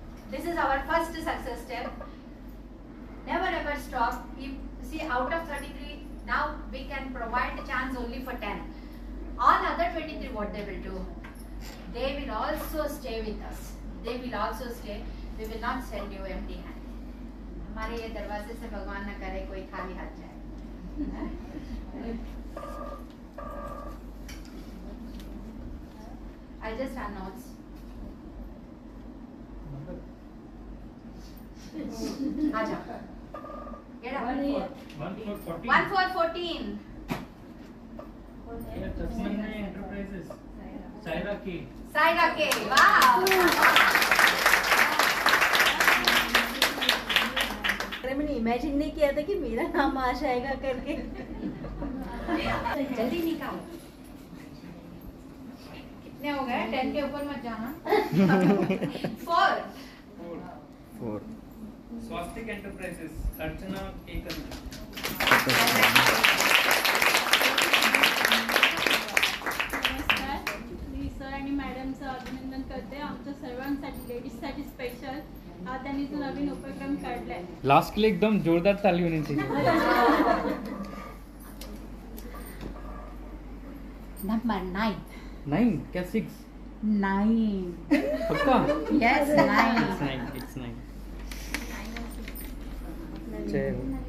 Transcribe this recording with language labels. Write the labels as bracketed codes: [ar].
[en] This is our first success step. Never ever stop. See, out of 33, now we can provide a chance only for 10. All other 23, what they will do? They will also stay with us. They will also stay. We will not send you empty hand. [hi] हमारे ये दरवाजे से भगवान न करे कोई खाली हाथ जाए। [en] I just announce. [hi] आजा। [en] Get up. 1 4 14. [hi] तस्मन्ना एंटरप्राइजेस, सायरा के। सायरा के, वाह। अरे मैंने इमेजिन नहीं किया था कि मेरा नाम आ जाएगा करके। जल्दी निकाल। कितने हो गए? 10 के ऊपर मत जाना। 4 स्वास्तिक एंटरप्राइजेस, अर्चना केकन। [mr] नमस्कार, मी सर आणि मॅडमचं अभिनंदन करते. आमच्या सर्वांसाठी लेडीजसाठी स्पेशल हा त्यांनी जो नवीन उपक्रम काढलाय [hi] लास्ट के लिए एकदम जोरदार ताली होनी चाहिए। नंबर 9 9 क्या 6 9 पक्का? [en] yes 9 It's 9 [hi] जय हो।